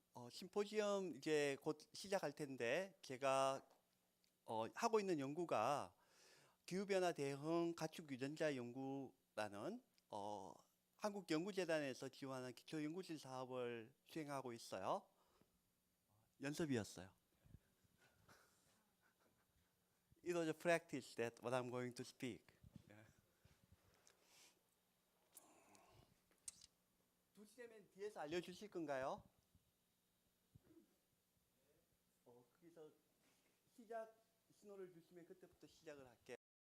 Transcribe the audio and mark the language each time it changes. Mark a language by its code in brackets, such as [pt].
[ko] 심포지엄 이제 곧 시작할 텐데 제가 하고 있는 연구가 기후변화 대응 가축유전자 연구라는 한국연구재단에서 지원하는 기초연구실 사업을 수행하고 있어요. 연습이었어요. [en] It was a practice that what I'm going to speak. [ko] 두시되면 뒤에서 알려주실 건가요? 거기서 시작 신호를 주시면 그때부터 시작을 할게요.